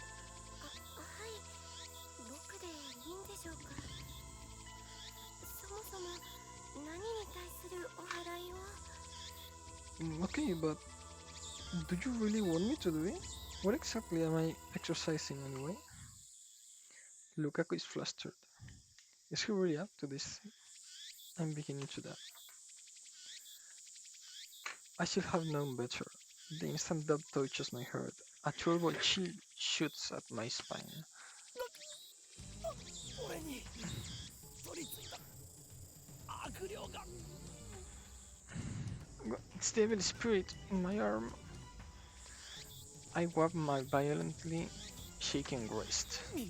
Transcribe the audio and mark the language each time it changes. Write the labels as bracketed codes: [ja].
[ja] はい僕でいいんでしょうかそもそも何に対するお祓いを [en] Okay, but do you really want me to do it? What exactly am I exercising anyway? Lukaku is flustered. Is he really up to this? I'm beginning to doubt. I should have known better. The instant doubt touches my heart, a turbo chill shoots at my spine. [ja] 俺に取り付いた悪霊が。 [en] It's the evil spirit in my arm. I wap my violently shaking wrist.